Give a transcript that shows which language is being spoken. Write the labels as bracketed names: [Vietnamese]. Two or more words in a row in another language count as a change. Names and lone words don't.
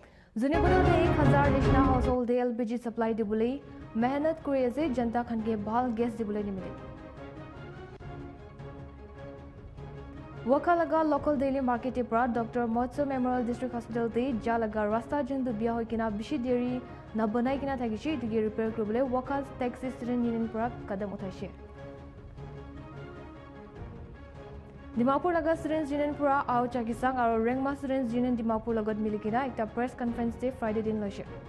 [Naga Pidgin] Zunibado de 1000 [English] national household [Naga Pidgin] de LPG supply dibule mehnat kuri ase janta khan ke bhal gas dibule nimide. Wakalaga local daily market pra Dr. Motso Memorial District Hospital de jalaga rasta jundu biya hoi kina bishi deri na banai kina thagishi dige repair kuribole Wakal Taxi Student Union pra kadam uthaise. Dimapur laga Students Union pura au chakisang aro Rengma Students Union Dimapur lagat milikina ekta [English] press conference [Naga Pidgin] day Friday din loise.